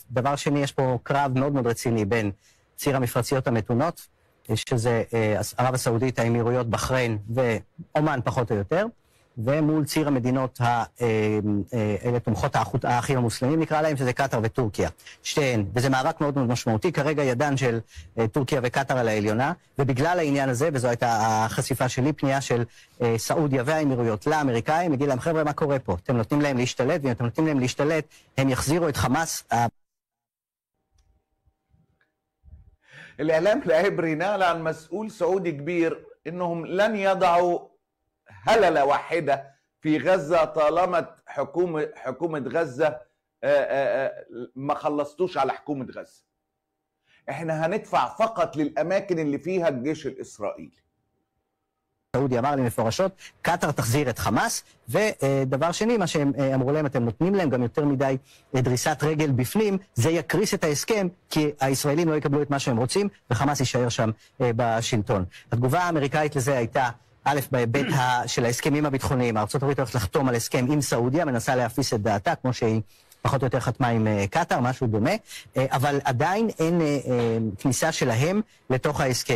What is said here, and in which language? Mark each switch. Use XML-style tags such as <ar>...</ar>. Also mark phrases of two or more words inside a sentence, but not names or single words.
<he>דבר שני, יש פה קרב מאוד מאוד רציני בין ציר המפרציות המתונות, שזה ערב הסעודית, האמירויות, בחריין ואומן פחות או יותר, ומול ציר המדינות אלה תומכות האחים המוסלמים נקרא להם, שזה קטר וטורקיה. שתיהן, וזה מאבק מאוד מאוד משמעותי, כרגע ידן של טורקיה וקטר על העליונה, ובגלל העניין הזה, וזו הייתה החשיפה שלי, פנייה של סעודיה והאמירויות לאמריקאים, הגיע להם חבר'ה מה קורה פה, אתם נותנים להם להשתלט, ואם אתם נותנים להם להשתלט, הם יחזירו את חמאס.</he> <ar>الإعلام العبري نقل عن مسؤول سعودي كبير إنهم لن يضعوا هللة واحدة في غزة طالما حكومة غزة ما خلصتوش على حكومة غزة. احنا هندفع فقط للأماكن اللي فيها الجيش الإسرائيلي.</ar> <he>סעודיה אמר לי מפורשות, קטר תחזיר את חמאס, ודבר שני, מה שהם אמרו להם, אתם נותנים להם גם יותר מדי דריסת רגל בפנים, זה יקריס את ההסכם, כי הישראלים לא יקבלו את מה שהם רוצים, וחמאס יישאר שם בשלטון. התגובה האמריקאית לזה הייתה, א', בהיבט של ההסכמים הביטחוניים, ארצות הברית הולכת לחתום על הסכם עם סעודיה, מנסה להפיס את דעתה, כמו שהיא פחות או יותר חתמה עם קטר, משהו דומה, אבל עדיין אין כניסה שלהם לתוך ההסכם.</he>